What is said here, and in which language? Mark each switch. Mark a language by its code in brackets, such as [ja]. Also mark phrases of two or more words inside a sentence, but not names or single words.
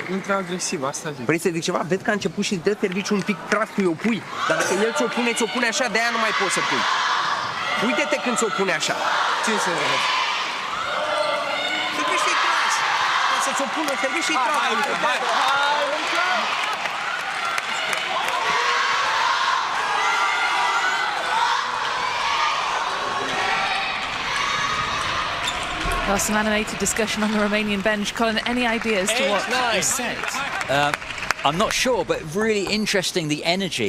[ro] Intră agresiv, asta zic. Vrei să zic ceva? Vezi că a început și dă serviciu un pic tras cu o pui, dar dacă el ți-o pune așa, de aia nu mai poți să pui. Uite-te când ți-o pune așa. Ce să vezi? Serviciu-i tras. Să ți-o pună serviciu-i tras. [en] Well, some animated discussion on the Romanian bench. Colin, any ideas to what was said? I'm not sure, but really interesting, the energy.